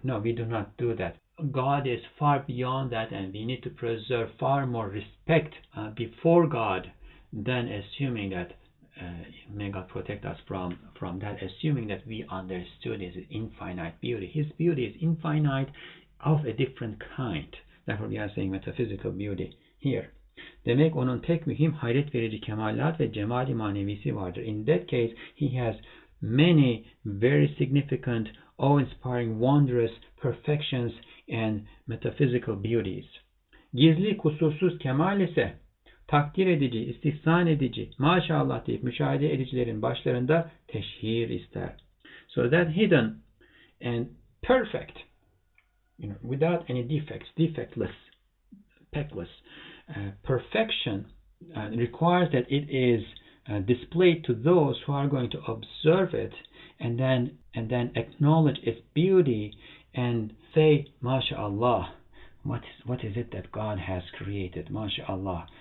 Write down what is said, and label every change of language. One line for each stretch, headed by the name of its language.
English: No, we do not do that. God is far beyond that, and we need to preserve far more respect before God than assuming that, may God protect us from that, assuming that we understood His infinite beauty. His beauty is infinite, of a different kind. Therefore we are saying metaphysical beauty here.
Turkish: Demek onun pek mühim, hayret verici kemalat ve cemali manevisi vardır.
English: In that case, He has many very significant, awe-inspiring, wondrous perfections and metaphysical beauties.
Turkish: Gizli, kusursuz kemal ise takdir edici, istihsan edici, maşallah deyip müşahede edicilerin başlarında teşhir ister.
English: So that hidden and perfect, without any defects, defectless, peckless, perfection requires that it is displayed to those who are going to observe it and then acknowledge its beauty and say, MashaAllah, what is it that God has created? MashaAllah.